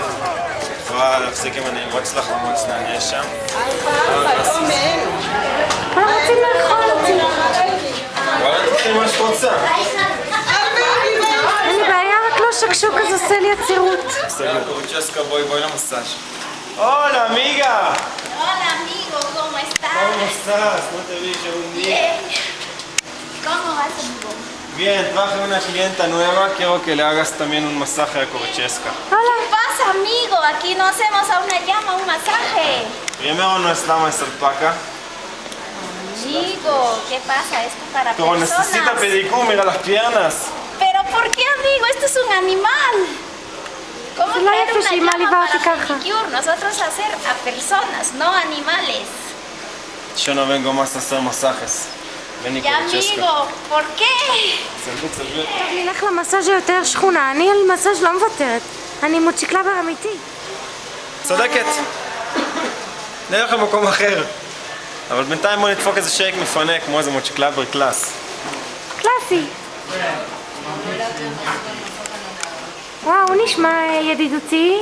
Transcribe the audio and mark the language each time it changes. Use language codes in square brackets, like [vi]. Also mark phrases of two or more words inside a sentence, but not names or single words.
[he] יכולה להפסיק אם אני אמרוץ לך למרוץ נעניה שם. כולם רוצים לאכול אותי. וואלה, תתחיל מה שאת רוצה. אין לי בעיה, רק לא שקשוק אז עושה לי עצירות. בסדר, קוריצ'סקה, בואי למסאז'. [es] Hola, amiga! Hola amigo, ¿cómo estás? ¿Cómo estás? No te vi yo un día. Bien. ¿Cómo vas amigo? Bien, traje una clienta nueva, quiero que le hagas también un masaje a Corichesca. הולה. ¿Qué pasa amigo? Aquí no hacemos a una llama un masaje. Primero no es lama, es alpaca. Amigo, ¿qué pasa? Esto es para Pero personas. necesita pedicure, mira las piernas. ¿Pero por qué amigo? Esto es un animal. ¿Cómo Se la crear hace una si mal llama iba a para picar. pedicure? Nosotros hacer a personas, no animales. Yo no vengo más a hacer masajes. Vení, Ya Corichesca. amigo, ¿por qué? [he] סלבט, סלבט. טוב, נלך למסאז' היותר שכונה, אני על מסאז' לא מוותרת. אני מוצ'י קלאבר אמיתי. צודקת. נלך למקום אחר. אבל בינתיים בוא נדפוק איזה שייק מפנק, כמו איזה מוצ'י קלאבר קלאס. קלאסי. וואו, הוא נשמע ידידותי.